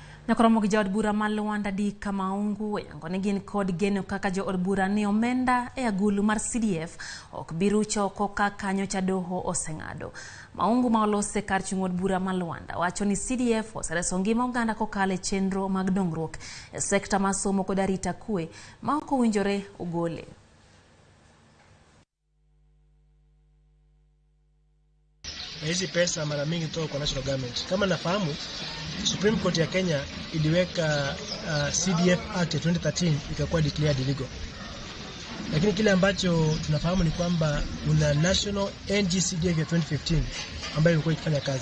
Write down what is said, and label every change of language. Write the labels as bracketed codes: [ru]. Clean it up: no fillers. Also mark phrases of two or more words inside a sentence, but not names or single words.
[luo] Na Ramogi jo od bura ma Luanda di Kamaungu yangone gin kod geno kaka jo od bura ne omenda e agulu mar CDF ok biru choko kaka nyocha doho oseng'ado. Maungu ma olose kar chung od bura ma Luanda wacho ni CDF osereso ngima oganda kokalo e chenro mag dongruok e sekta mar somo kod arita kwe ma ok owinjore ogole. [sw] Hizi pesa mara mingi kutoka kwa [en] national government. [sw] Kama nafahamu, Supreme Court ya Kenya iliweka CDF Act 2013 ikakuwa [en] declared illegal. [sw] Lakini kile ambacho tunafahamu ni kwamba kuna National NG-CDF ya 2015 ambayo ilikuwa ikifanya kazi.